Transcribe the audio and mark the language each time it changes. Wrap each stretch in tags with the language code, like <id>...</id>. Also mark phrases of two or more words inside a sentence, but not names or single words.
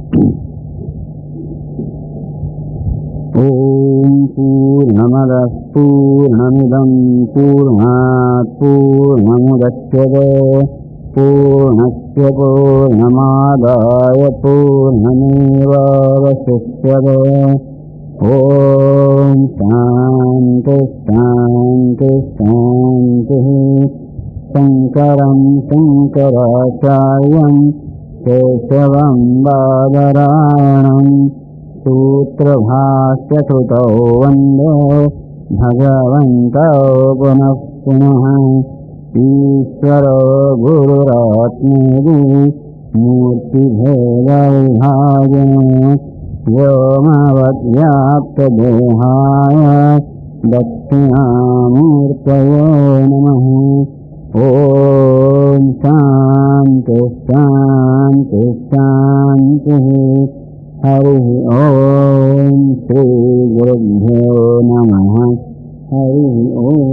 <sa>ઓમ પૂર્ણમદ પૂર્ણમિદં પૂર્ણાત પૂર્ણમુદચ્યતે પૂર્ણસ્ય પૂર્ણમાદાય પૂર્ણમેવાવશિષ્યતે ઓમ શાંતિ શાંતિ શાંતિ શંકરં શંકરાચાર્યં કેશવં બાદરાયણં सूत्रभाष्यकृतौ वन्दे भगवन्तौ पुनः पुनः ईश्वरो गुरुरात्मेति मूर्तिभेदविभागिने व्योमवद्व्याप्तदेहाय दक्षिणामूर्तये नमः ॐ शान्ति शान्ति शान्तिः हरिः ॐ श्री गुरुभ्यो नमः हरिः ॐ</sa>